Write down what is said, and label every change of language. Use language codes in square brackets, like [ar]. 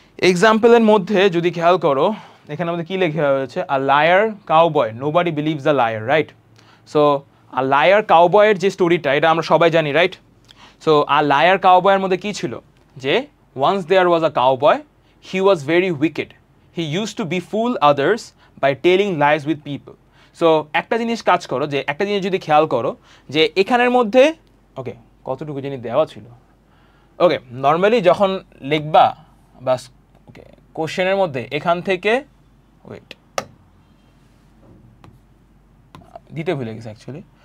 [bn] এক্সাম্পলের মধ্যে যদি খেয়াল করো, এখানে আমাদের কী লেখা হয়েছে, [en] a liar cowboy nobody believes a liar, [bn] right? So a liar কাউবয়ের যে স্টোরিটা, এটা আমরা সবাই জানি, রাইট? [en] so a liar কাউবয়ের [bn] মধ্যে কী ছিল, যে [en] Once there was a cowboy, he was very wicked. He used to befool others by telling lies with people. [bn] So একটা জিনিস কাজ করো, যে একটা জিনিস যদি খেয়াল করো যে এখানের মধ্যে ওকে কতটুকু জিনিস দেওয়া ছিল। ওকে নর্মালি যখন লিখবা বা ওকে কোশ্চেনের মধ্যে এখান থেকে ওয়েট দিতে ভুলে গেছে অ্যাকচুয়ালি।